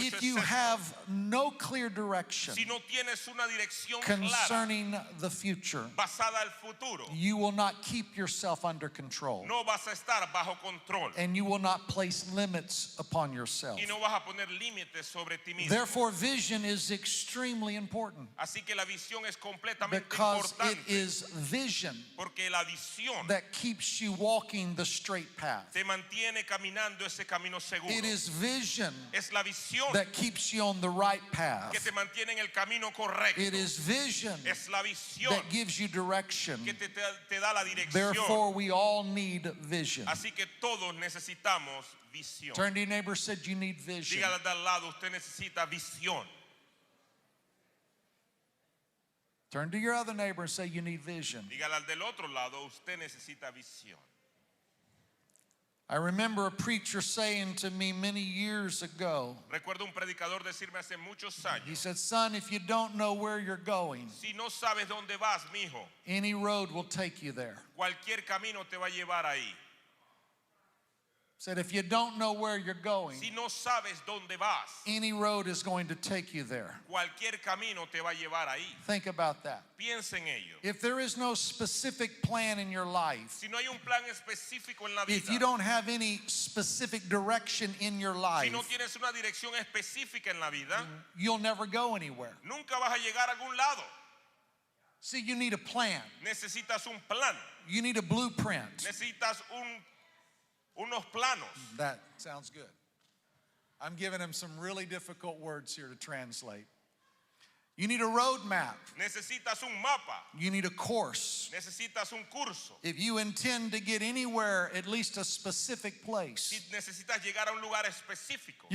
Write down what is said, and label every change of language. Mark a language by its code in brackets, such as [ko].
[en] If [es] es [en] you [es] esto. [en] have no clear direction [es] Si no tienes una dirección clara [en] concerning the future, [es] basada al futuro, [en] you will not keep yourself under control, [es] no vas a estar bajo control [en] and you will not place limits upon yourself. [es] y no vas a poner límites sobre ti mismo. [en] Therefore, vision is extremely important [es] Así que la visión es completamente [en] because it [es] importante [en] is vision [es] porque la visión [en] that keeps you walking the straight path. [es] te mantiene caminando ese camino seguro. [en] It is vision [es] Es la visión [en] that keeps you on the right path. [es] que te mantiene en el camino correcto. [en] It is vision [es] Es la visión [en] that gives you direction. [es] que te da la dirección. [en] Therefore, we all need vision. [es] Así que todos necesitamos visión. [en] Turn to your neighbor, said you need vision. [es] Dígale de al lado, usted necesita visión. [en] Turn to your other neighbor and say you need vision. [es] Dígale al del otro lado, usted necesita visión. [en] I remember a preacher saying to me many years ago, [es] Recuerdo un predicador decirme hace muchos [en] he [es] años, [en] said, son, if you don't know where you're going, [es] si no sabes dónde vas, mijo, [en] any road will take you there. [es] cualquier camino te va a llevar ahí. [en] Said, if you don't know where you're going, [es] Si no sabes dónde vas, [en] any road is going to take you there. [es] cualquier camino te va a llevar ahí. [en] Think about that. [es] Piensa en ello. [en] If there is no specific plan in your life, [es] Si no hay un plan específico en la [en] if you [es] vida, [en] don't have any specific direction in your [es] si [en] life, [es] no tienes una dirección específica en la vida, [en] you'll never go anywhere. [es] nunca vas a llegar a algún lado. [en] See, you need a plan. [es] Necesitas un plan, [en] You need a blueprint. [es] necesitas unos planos. [en] That sounds good. I'm giving him some really difficult words here to translate. You need a road map. [es] Necesitas un mapa, [en] You need a course. [es] necesitas un curso. [en] If you intend to get anywhere, at least a specific [es] Si [en] place, [es] necesitas llegar a un lugar específico,